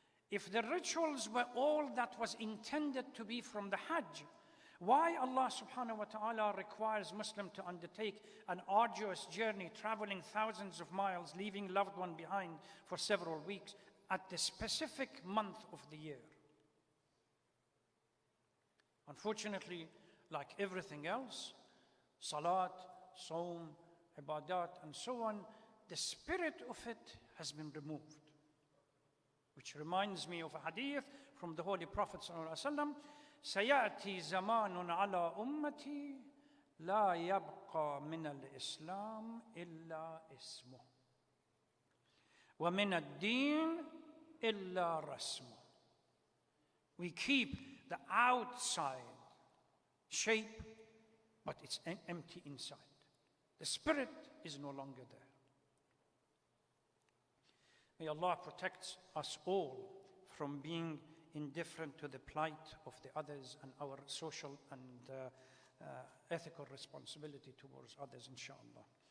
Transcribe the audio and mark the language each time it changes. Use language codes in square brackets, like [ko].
[en] If the rituals were all that was intended to be from the Hajj, why Allah subhanahu wa ta'ala requires Muslim to undertake an arduous journey, traveling thousands of miles, leaving loved one behind for several weeks at the specific month of the year? Unfortunately, like everything else, salat, saum, ibadat, and so on, the spirit of it has been removed. Which reminds me of a hadith from the Holy Prophet sallallahu alaihi wasallam. [ar] سيأتي زمان على أمتي لا يبقى من الإسلام إلا اسمه ومن الدين إلا رسمه. [en] We keep the outside shape, but it's empty inside. The spirit is no longer there. May Allah protect us all from being indifferent to the plight of the others and our social and ethical responsibility towards others, inshallah.